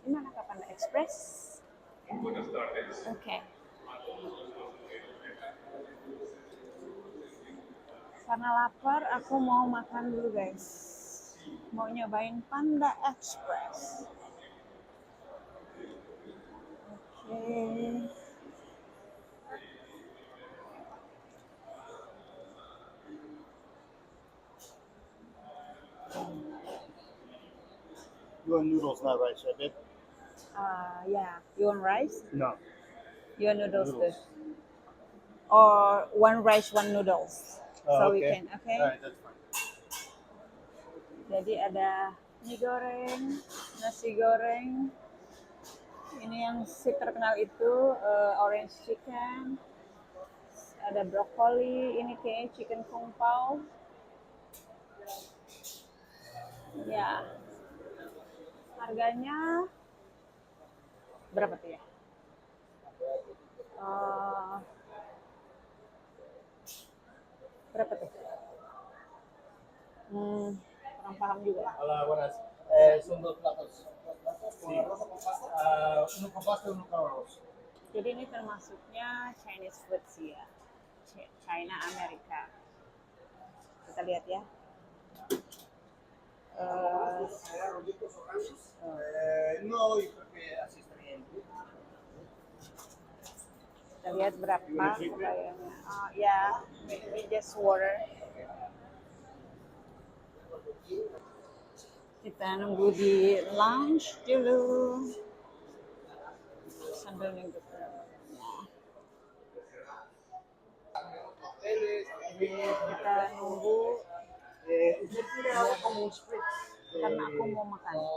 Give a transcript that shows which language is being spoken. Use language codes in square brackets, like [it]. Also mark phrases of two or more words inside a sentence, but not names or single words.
[id] Di mana Panda Express? Oke. Karena lapar, aku mau makan dulu guys. Mau nyobain Panda Express. Oke. [en] You want noodles, not rice, right, babe? Yeah. You want rice? No. You want noodles too? Or one rice, one noodles. So we okay. can, okay? All right, that's fine. [id] Jadi ada mie goreng, nasi goreng. Ini yang si terkenal itu [en] orange chicken. [id] Ada brokoli, ini kayak [en] chicken kung pao. [id] Ya, harganya berapa tuh ya? Berapa tuh? Kurang paham juga. [es] Hola, buenas. Son dos platos. Sí. Uno con pasta y uno con arroz. [id] Jadi ini termasuknya [en] Chinese food [id] sih ya. China Amerika. Kita lihat ya. [es] No, y creo que así está bien. [id] Kita lihat berapa harganya. Oh ya, [en] we just water. [id] Kita nunggu di lounge dulu sambil nunggu. Jadi kita nunggu karena aku mau makan.